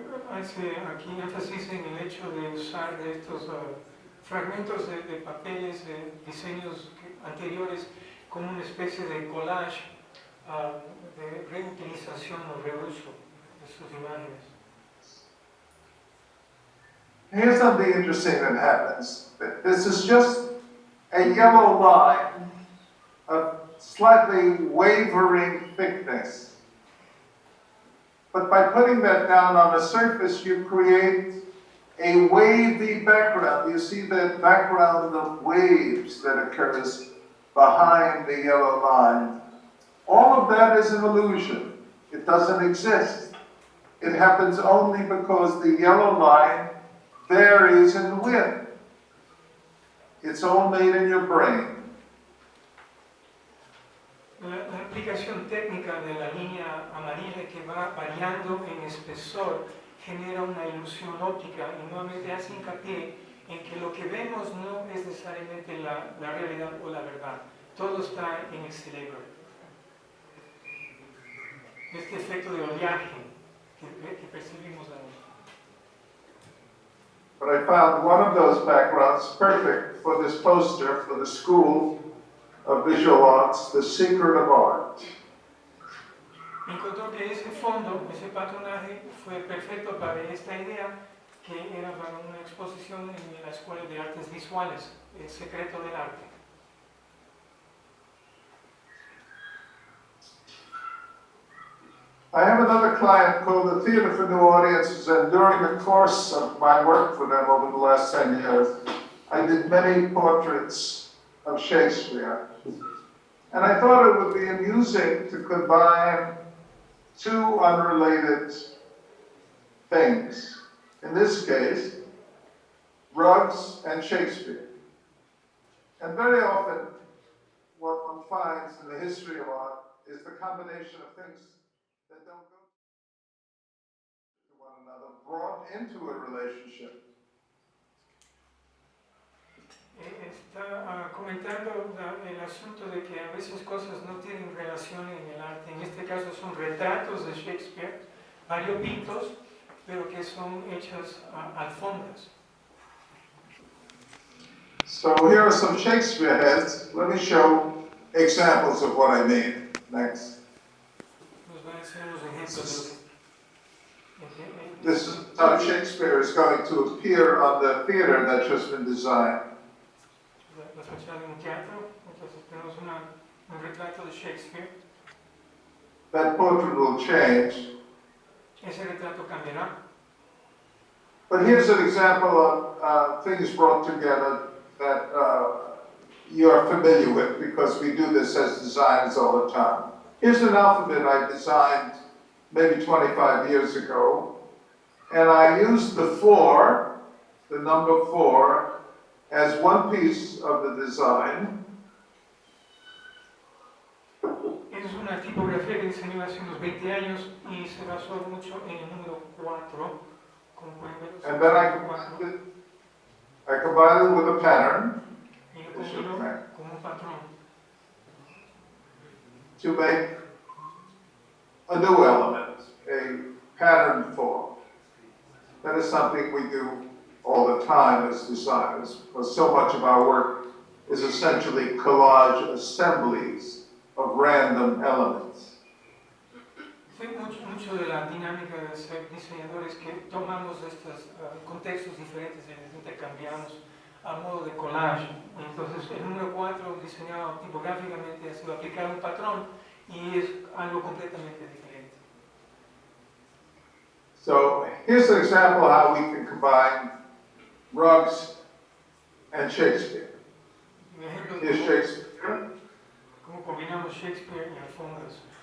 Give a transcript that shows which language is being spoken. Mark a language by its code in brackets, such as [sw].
[es] Hace aquí énfasis en el hecho de usar estos fragmentos de papeles, de diseños anteriores, como una especie de collage de reutilización o reuso de sus imágenes. [en] Here's something interesting that happens. This is just a yellow line of slightly wavering thickness. But by putting that down on a surface, you create a wavy background. You see the background of waves that occurs behind the yellow line. All of that is an illusion. It doesn't exist. It happens only because the yellow line varies in width. It's all made in your brain. [es] La aplicación técnica de la línea amarilla que va variando en espesor genera una ilusión óptica y nuevamente hace hincapié en que lo que vemos no es necesariamente la realidad o la verdad. Todo está en el cerebro. Este efecto de oleaje que percibimos ahora. [en] But I found one of those backgrounds perfect for this poster for the School of Visual Arts, The Secret of Art. [es] Encontró que ese fondo, ese patronaje, fue perfecto para esta idea que era para una exposición en la Escuela de Artes Visuales, El Secreto del Arte. [en] I have another client called the Theater for New Audiences, and during the course of my work for them over the last 10 years, I did many portraits of Shakespeare. And I thought it would be amusing to combine two unrelated things. In this case, rugs and Shakespeare. And very often, what one finds in the history of art is the combination of things that don't go to one another, brought into a relationship. [es] Está comentando el asunto de que a veces cosas no tienen relación en el arte. En este caso son retratos de Shakespeare, variopintos, pero que son hechas alfombras. [en] So here are some Shakespeare heads. Let me show examples of what I mean. Next. [es] Nos va a enseñar los ejemplos de [en] This is how Shakespeare is going to appear on the theater that's just been designed. [es] la fachada de un teatro. Entonces tenemos un retrato de Shakespeare. [en] That portrait will change. [es] Ese retrato cambiará. [en] But here's an example of things brought together that you're familiar with, because we do this as designers all the time. Here's an alphabet I designed maybe 25 years ago, and I used the 4, the number 4, as one piece of the design. [es] Es una tipografía que diseñó hace unos 20 años y se basó mucho en el número 4. Como pueden ver, [en] And then I combined it with a pattern [es] y lo combinó como un patrón [en] to make a new element, a pattern form. That is something we do all the time as designers, because so much of our work is essentially collage assemblies of random elements. [es] Sí, mucho de la dinámica de ser diseñadores que tomamos estos contextos diferentes y los intercambiamos a modo de collage. Entonces el número 4 diseñado tipográficamente ha sido aplicado un patrón y es algo completamente diferente. [en] So here's an example how we can combine rugs and Shakespeare. [es] Un ejemplo [en] Here's [es] de [en] Shakespeare. [es] cómo combinamos Shakespeare y alfombras.